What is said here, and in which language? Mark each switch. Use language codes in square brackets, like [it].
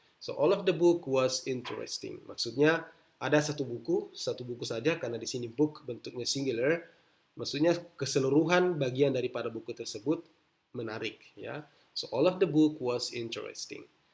[en] So all of the book was interesting. [id] Maksudnya ada satu buku saja, karena di sini book bentuknya singular. Maksudnya keseluruhan bagian daripada buku tersebut menarik, ya. [en] So all of the book was interesting.